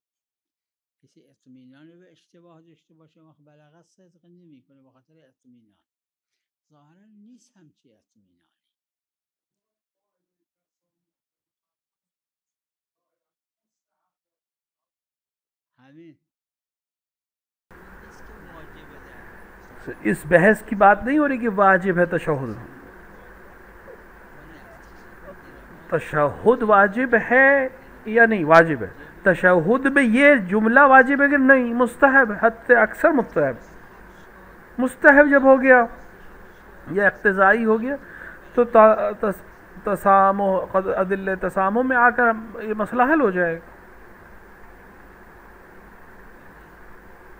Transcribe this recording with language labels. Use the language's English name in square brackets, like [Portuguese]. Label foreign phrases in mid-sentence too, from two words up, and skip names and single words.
[Persian] کسی اطمینان به اشتباه داشته باشه وقت بلغه صدق نمیکنه به خاطر اطمینان. ظاهرا نیست همچی اطمینانی. همین نیست که واجبه در [Urdu] اس بحث کی بات نہیں ہو رہی کہ واجب ہے تشہد. تشہد واجب ہے یا نہیں؟ واجب ہے. تشہد میں یہ جملہ واجب ہے کہ نہیں؟ مستحب ہے، حد اکثر مستحب جب ہو گیا یا اقتضائی ہو گیا تو تسامح عدل تسامح میں آ کر یہ مسئلہ حل ہو جائے گا.